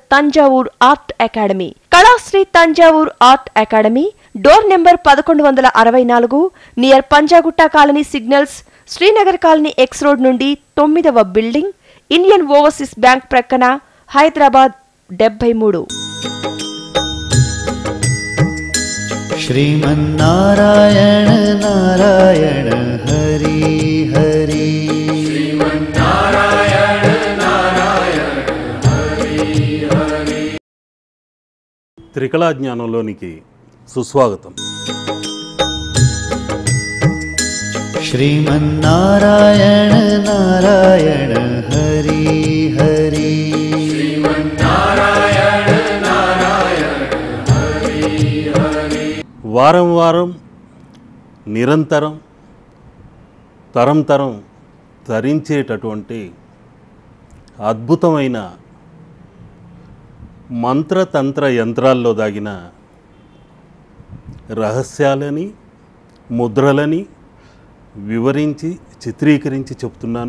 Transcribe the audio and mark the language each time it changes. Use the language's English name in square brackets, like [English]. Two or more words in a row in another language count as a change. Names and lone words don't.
[Telugu] తంజావూర్ ఆర్ట్ అకాడమీ, కళాశ్రీ తంజావూర్ ఆర్ట్ అకాడమీ, డోర్ నెంబర్ 1164, నియర్ పంజాగుట్ట కాలనీ సిగ్నల్స్, శ్రీనగర్ కాలనీ ఎక్స్ రోడ్ నుండి 9వ బిల్డింగ్, ఇండియన్ ఓవర్సీస్ బ్యాంక్ ప్రక్కన, హైదరాబాద్ 73. [Sanskrit] श्रीमन्नारायण नारायण हरि हरि, श्रीमन्नारायण नारायण हरि हरि. [Telugu] త్రికళా జ్ఞానంలోనికి సుస్వాగతం. [Sanskrit] श्रीमन्नारायण नारायण हरि हरि, श्रीमन्नारायण नारायण हरि हरि. [Telugu] వారం వారం నిరంతరం తరం తరం తరించేటటువంటి అద్భుతమైన మంత్రతంత్ర యంత్రాల్లో దాగిన రహస్యాలని, ముద్రలని వివరించి చిత్రీకరించి చెప్తున్నాను.